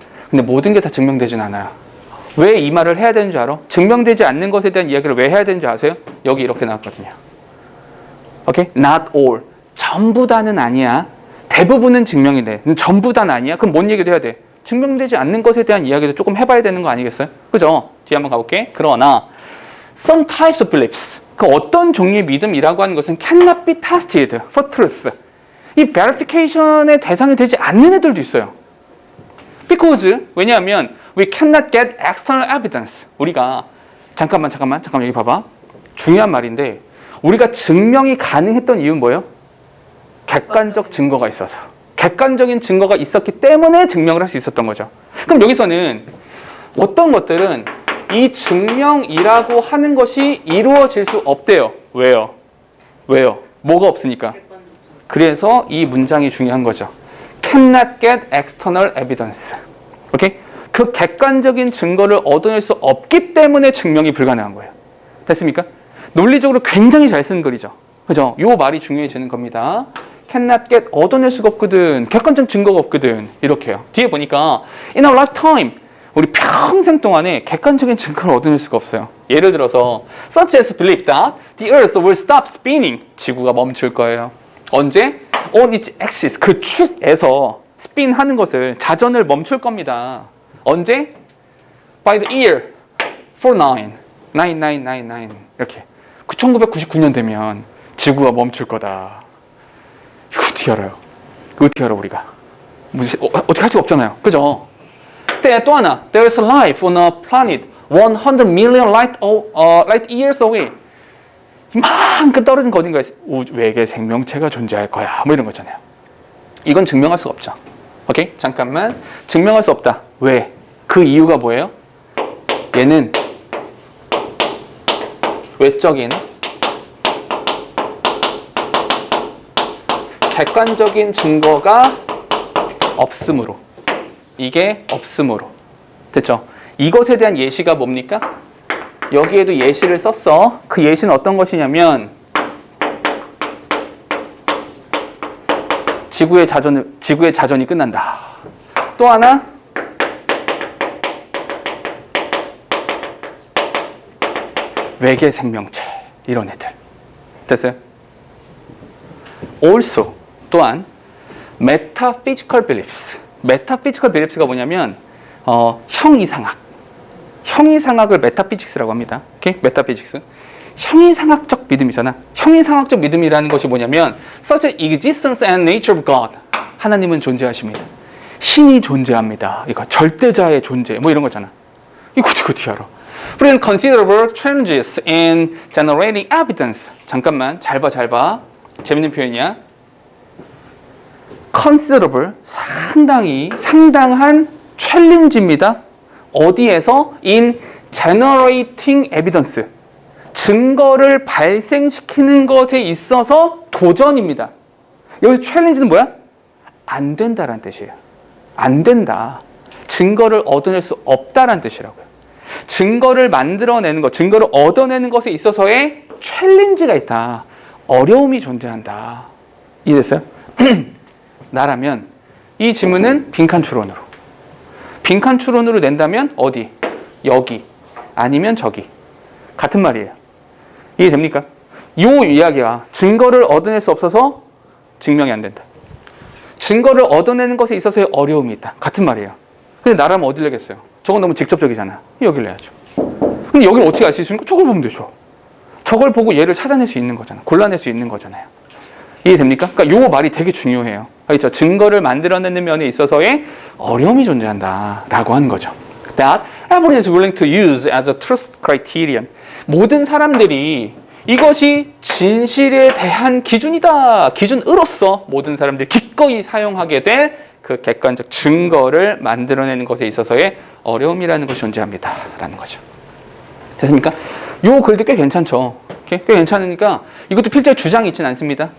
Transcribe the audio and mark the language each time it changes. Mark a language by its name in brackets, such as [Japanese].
[Korean] 근데 모든 게 다 증명되진 않아요. 왜 이 말을 해야 되는 줄 알아? 증명되지 않는 것에 대한 이야기를 왜 해야 되는지 아세요? 여기 이렇게 나왔거든요. 오케이? [English] Not all. [Korean] 전부 다는 아니야. 대부분은 증명이 돼. 전부 다는 아니야. 그럼 뭔 얘기도 해야 돼? 증명되지 않는 것에 대한 이야기도 조금 해봐야 되는 거 아니겠어요? 그죠? 뒤에 한번 가볼게. 그러나 [English] some types of beliefs. [Korean] 그 어떤 종류의 믿음이라고 하는 것은 [English] cannot be tested for truth. [Korean] 이 verification의 대상이 되지 않는 애들도 있어요. [English] Because [Korean] 왜냐하면 [English] we cannot get external evidence. [Korean] 우리가 잠깐만 여기 봐봐. 중요한 말인데 우리가 증명이 가능했던 이유는 뭐예요? 객관적 증거가 있어서. 객관적인 증거가 있었기 때문에 증명을 할 수 있었던 거죠. 그럼 여기서는 어떤 것들은 이 증명이라고 하는 것이 이루어질 수 없대요. 왜요? 뭐가 없으니까. 그래서 이 문장이 중요한 거죠. [English] Cannot get external evidence. [Korean] 오케이? 그 객관적인 증거를 얻어낼 수 없기 때문에 증명이 불가능한 거예요. 됐습니까? 논리적으로 굉장히 잘 쓴 글이죠. 그죠? 요 말이 중요해지는 겁니다. [English] Cannot get [Korean] 얻어낼 수가 없거든. 객관적 증거가 없거든. 이렇게요. 뒤에 보니까 [English] in our lifetime [Korean] 우리 평생 동안에 객관적인 증거를 얻어낼 수가 없어요. 예를 들어서 [English] such as believe that the earth will stop spinning. [Korean] 지구가 멈출 거예요. 언제? [English] On its axis. [Korean] 그 축에서 스핀하는 것을 자전을 멈출 겁니다. 언제? [English] By the year 9999 [Korean] 이렇게 1999년 되면 지구가 멈출 거다. 이거 어떻게 알아요? 이거 어떻게 알아 우리가? 어떻게 할 수가 없잖아요. 그죠? 또 하나 [English] There's life on a planet 100 million light years away. [Korean] 이만큼 떨어진 거 어딘가에 외계 생명체가 존재할 거야. 뭐 이런 거잖아요. 이건 증명할 수가 없죠. 오케이? 잠깐만. 증명할 수 없다. 왜? 그 이유가 뭐예요? 얘는 외적인 객관적인 증거가 없으므로. 이게 없으므로. 됐죠? 이것에 대한 예시가 뭡니까? 여기에도 예시를 썼어. 그 예시는 어떤 것이냐면 지구의 자전이 끝난다. 또 하나 외계 생명체 이런 애들. 됐어요? [English] Also [Korean] 또한 [English] metaphysical beliefs. [Korean] metaphysical beliefs가 뭐냐면 형이상학. 형이상학을 메타피직스라고 합니다. 오케이? 메타피직스. 형이상학적 믿음이잖아. 형이상학적 믿음이라는 것이 뭐냐면 [English] such an existence and nature of God. [Korean] 하나님은 존재하십니다. 신이 존재합니다. 이거 절대자의 존재 뭐 이런 거잖아. 이거 어떻게 알아? [English] Bring considerable challenges in generating evidence. [Korean] 잠깐만 잘 봐. 재밌는 표현이야. considerable 상당한 챌린지입니다. 어디에서? [English] in generating evidence. [Korean] 증거를 발생시키는 것에 있어서 도전입니다. 여기서 챌린지는 뭐야? 안 된다라는 뜻이에요. 안 된다. 증거를 얻어낼 수 없다라는 뜻이라고요. 증거를 만들어내는 것, 증거를 얻어내는 것에 있어서의 챌린지가 있다. 어려움이 존재한다. 이해됐어요? 나라면 이 지문은 빈칸 추론으로. 빈칸 추론으로 낸다면 어디? 여기. 아니면 저기. 같은 말이에요. 이해됩니까? 이 이야기가 증거를 얻어낼 수 없어서 증명이 안 된다. 증거를 얻어내는 것에 있어서의 어려움이 있다. 같은 말이에요. 근데 나라면 어디를 내겠어요? 저건 너무 직접적이잖아. 여기를 내야죠. 근데 여기를 어떻게 알 수 있습니까? 저걸 보면 되죠. 저걸 보고 얘를 찾아낼 수 있는 거잖아. 골라낼 수 있는 거잖아요. 이해됩니까? 그러니까 요 말이 되게 중요해요. 그렇죠? 증거를 만들어내는 면에 있어서의 어려움이 존재한다. 라고 하는 거죠. [English] That everyone is willing to use as a truth criterion. [Korean] 모든 사람들이 이것이 진실에 대한 기준이다. 기준으로서 모든 사람들이 기꺼이 사용하게 될 그 객관적 증거를 만들어내는 것에 있어서의 어려움이라는 것이 존재합니다. 라는 거죠. 됐습니까? 요 글도 꽤 괜찮죠. 꽤 괜찮으니까 이것도 필자의 주장이 있진 않습니다.